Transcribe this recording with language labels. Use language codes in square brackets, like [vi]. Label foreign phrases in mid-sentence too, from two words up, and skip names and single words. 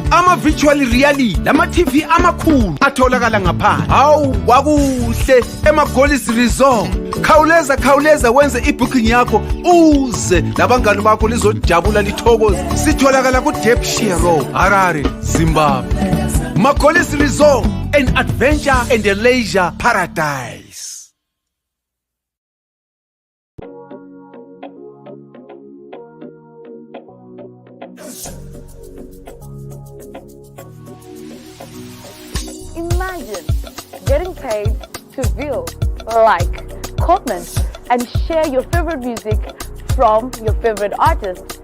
[nd] Ama [en] virtual reality [nd] lama TV amakhulu atholakala ngaphandle. Hawu kwakuhle Golis Resort. Khawuleza wenze ibooking yakho uze labangani bakho lizojabula lithokoze. Sitholakala ku Ddc Road, Harare, Zimbabwe. [en] Golis Resort, an adventure and a leisure paradise. Imagine getting paid to view, like, comment, and share your favorite music from your favorite artist.